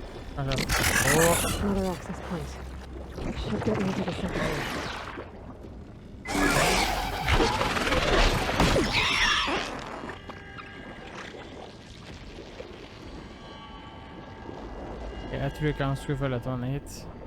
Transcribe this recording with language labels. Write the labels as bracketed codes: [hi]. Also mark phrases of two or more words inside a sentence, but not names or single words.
[en] Another access point. Should get me to the second node. [no] Jeg tror ikke han skulle følge etter meg hit.